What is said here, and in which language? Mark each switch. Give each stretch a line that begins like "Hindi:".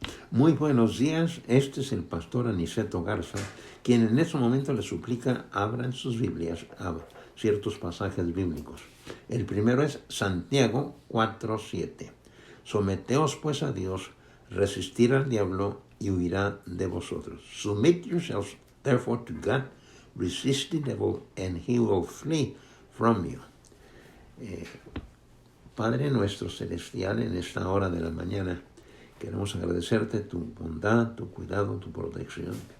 Spanish: Muy buenos días, este es el pastor Aniceto Garza, quien en este momento le suplica abran sus Biblias a ciertos pasajes bíblicos. El primero es Santiago 4:7. Someteos pues a Dios, resistir al diablo y huirá de vosotros.
English: Submit yourselves therefore to God, resist the devil and he will flee from you.
Spanish: Padre nuestro celestial, en esta hora de la mañana, queremos agradecerte tu bondad, tu cuidado, tu protección.